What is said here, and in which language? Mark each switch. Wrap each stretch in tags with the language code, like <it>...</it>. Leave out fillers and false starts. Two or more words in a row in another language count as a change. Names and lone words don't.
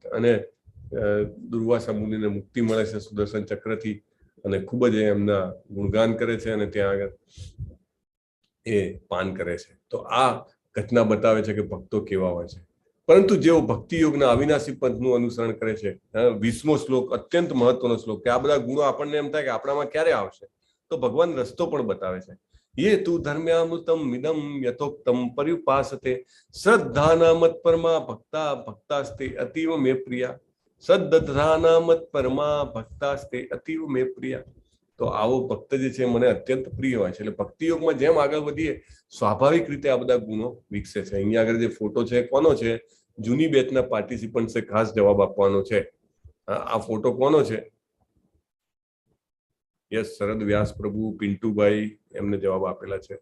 <gu>અને દુર્વાસા મુનિને મુક્તિ મળે છે સુદર્શન ચક્રથી અને ખૂબ જ એમના ગુણગાન કરે છે અને ત્યાં આગળ એ પાન કરે છે. તો આ ઘટના બતાવે છે કે ભક્તો કેવા હોય છે. પરંતુ જેઓ ભક્તિ યોગના અવિનાશી પંથનું અનુસરણ કરે છે, 20મો શ્લોક અત્યંત મહત્વનો શ્લોક, કે આ બધા ગુણો આપણને એમ થાય કે આપણામાં ક્યારે આવશે, તો ભગવાન રસ્તો પણ બતાવે છે.</gu> <sa>ये तु धर्म्यामृतम मिदम यथोक्तम पर्युपासते श्रद्धाना मत परमा भक्ता भक्तास्ते अतीव मे प्रिया. श्रद्धाना मत परमा भक्तास्ते अतीव मे प्रिया.</sa> <gu>તો આવો ભક્ત જે છે મને અત્યંત પ્રિય હોય છે. એટલે ભક્તિ યોગમાં જેમ આગળ વધીએ સ્વાભાવિક રીતે આ બધા ગુણો વિકસે છે. અહીંયા આગળ જે ફોટો છે કોનો છે? જૂની બેચના પાર્ટિસિપન્ટ છે, ખાસ જવાબ આપવાનો છે. આ ફોટો કોનો છે? યસ, શરદ વ્યાસ પ્રભુ, પિન્ટુભાઈ એમને જવાબ આપેલા છે.</gu>